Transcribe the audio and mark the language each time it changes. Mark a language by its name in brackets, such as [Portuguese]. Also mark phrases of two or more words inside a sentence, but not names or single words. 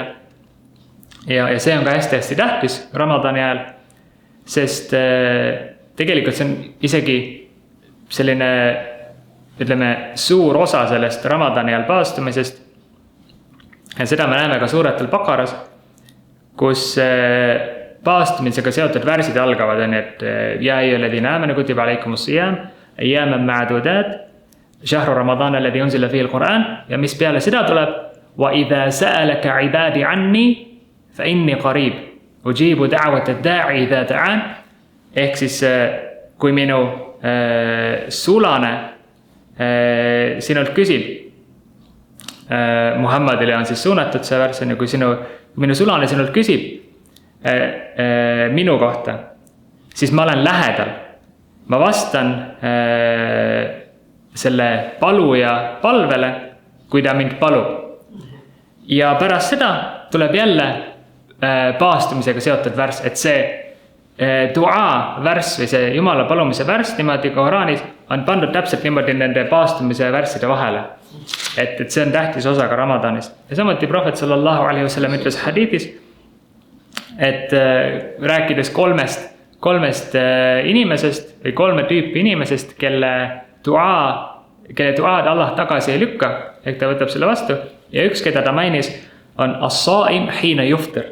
[Estonian] Ja see on ka hästi tähtis Ramadani ajal, sest tegelikult see on isegi selline, ütleme, suur osa sellest Ramadani ajal paastumisest. Ja seda me näeme ka suuratul Baqaras, kus paastumisega seotud värsid algavad, et ja [Arabic] أيها الذين آمنوا كتب عليكم الصيام أياما معدودات شهر رمضان الذي أنزل فيه القرآن, [Estonian] ja mis peale seda tuleb [Arabic] وإذا سألك عبادي عني فإني قريب أجيب دعوة الداع إذا دعان. [Estonian] Ehk siis kui minu sulane sinult küsib, Muhammadile on siis suunatud see värss, ja kui minu sulane sinult küsib minu kohta, siis ma olen lähedal. Ma vastan selle paluja palvele, kui ta mind palub. Ja pärast seda tuleb jälle paastumisega seotud värss, et see dua värss või see Jumala palumise värss niimoodi Koranis on pandud täpselt niimoodi nende paastumise värsside vahele. Et see on tähtis osa ka Ramadanis. Ja samuti prohvet [Arabic] صلى الله عليه وسلم [Estonian] ütles hadiithis, et rääkides kolmest inimesest või 3 tüüpi inimesest, kelle duaad Allah tagasi ei lükka, ehk ta võtab selle vastu. Ja üks, keda ta mainis, on [Arabic] الصائم حين يفطر.